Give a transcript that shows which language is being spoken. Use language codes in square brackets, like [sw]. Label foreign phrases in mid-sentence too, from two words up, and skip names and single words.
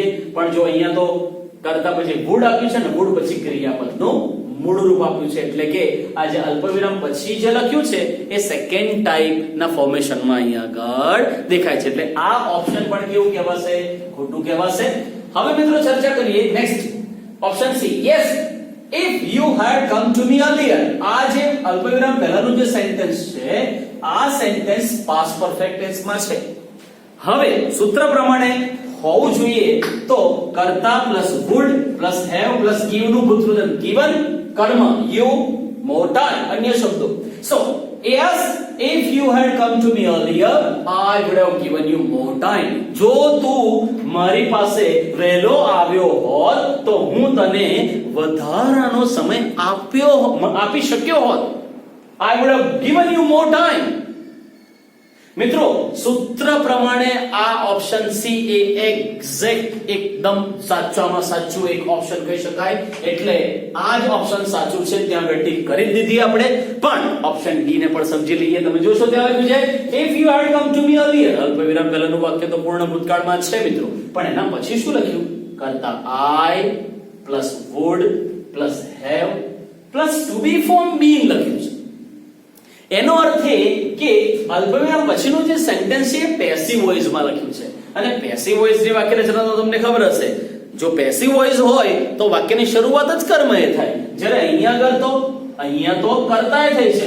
[gu] પણ જો અહીંયા તો કર્તા પછી વુડ આપ્યું છે ને વુડ પછી ક્રિયાપદનું મૂળ રૂપ આપ્યું છે એટલે કે આ જે અલ્પવિરામ પછી જે લખ્યું છે એ [en] second type [gu] ના ફોર્મેશનમાં અહીંયા આગળ દેખાય છે એટલે આ ઓપ્શન પણ કેવું કહેવાશે? ખોટું કહેવાશે. હવે મિત્રો ચર્ચા કરીએ [en] next option C. યસ if you had come to me earlier. [gu] આ જે અલ્પવિરામ પહેલાનું જે સેન્ટેન્સ છે આ સેન્ટેન્સ [en] past perfect tense [gu] માં છે. હવે સૂત્ર પ્રમાણે હોવું જોઈએ તો કર્તા [en] plus would plus have plus give [gu] નું ભૂતરૂપ given કર્મ [en] you more time [gu] અન્ય શબ્દો. [en] So yes, if you had come to me earlier, I would have given you more time. [gu] જો તું મારી પાસે વહેલો આવ્યો હોત તો હું તને વધારાનો સમય આપી શક્યો હોત. [en] I would have given you more time. [gu] મિત્રો સૂત્ર પ્રમાણે આ [en] option C [gu] એ એક્ઝેક્ટ એકદમ સાચામાં સાચું એક ઓપ્શન કહી શકાય. એટલે આ જ ઓપ્શન સાચું છે, ત્યાં આગળ ટીક કરી દીધી આપણે. પણ ઓપ્શન ડી ને પણ સમજી લઈએ. તમે જોશો ત્યાં લખ્યું છે [en] if you had come to me earlier. [gu] અલ્પવિરામ પહેલાનું વાક્ય તો પૂર્ણ ભૂતકાળમાં છે મિત્રો, પણ એના પછી શું લખ્યું? [en] કરતા I plus would plus have plus to be form being [gu] લખ્યું છે. એનો અર્થ એ કે અલ્પવિરામ પછીનું જે સેન્ટેન્સ છે એ [en] passive voice [gu] માં લખ્યું છે. અને [en] passive voice [gu] જે વાક્ય રચના તો તમને ખબર હશે, જો [en] passive voice [gu] હોય તો વાક્યની શરૂઆત જ કર્મએ થાય. જ્યારે અહીંયા તો કર્તાએ થઈ છે.